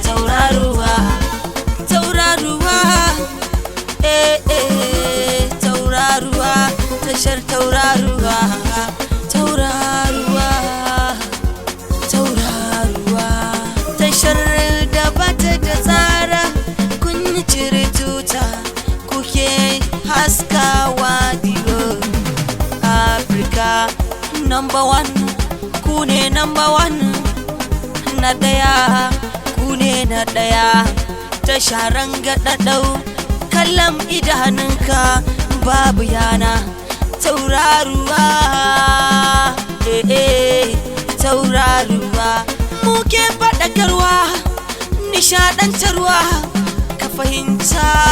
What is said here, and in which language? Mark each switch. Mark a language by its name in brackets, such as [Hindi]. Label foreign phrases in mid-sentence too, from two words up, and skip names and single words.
[Hausa] Tauraruwa, tauraruwa, eh, eh, tauraruwa, tashar tauraruwa, tauraruwa, tauraruwa, tashar da bata da tsara. Kun yi cire tuta, kuke haskawa diyo. [English] Africa number one, [Hausa] ku ne [English] number one. [Hausa] Na ɗaya, ku ne na ɗaya. Tasha rangaɗaɗau, kallon idanunka babu yana. Tauraruwa, eh, eh, tauraruwa. Mu ke faɗakarwa, nishaɗantarwa, ka fahimta.